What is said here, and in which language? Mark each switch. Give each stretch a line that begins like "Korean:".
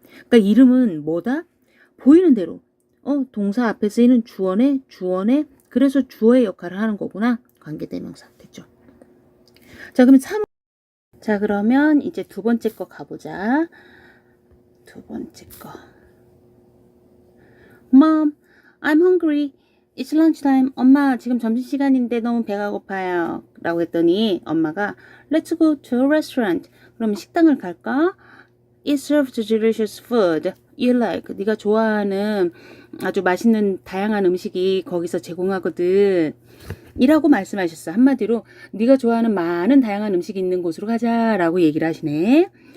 Korean: 그러니까 이름은 뭐다? 보이는 대로 동사 앞에 쓰이는 주어네, 그래서 주어의 역할을 하는 거구나. 관계 대명사. 됐죠? 자, 그러면 이제 두 번째 거 가보자. 두 번째 거.
English: Mom, I'm hungry. It's lunchtime.
Korean: 엄마, 지금 점심시간인데 너무 배가 고파요. 라고 했더니 엄마가
English: Let's go to a restaurant.
Korean: 그럼 식당을 갈까?
English: It serves delicious food you like.
Korean: 네가 좋아하는 아주 맛있는 다양한 음식이 거기서 제공하거든. 이라고 말씀하셨어. 한마디로 네가 좋아하는 많은 다양한 음식이 있는 곳으로 가자라고 얘기를 하시네.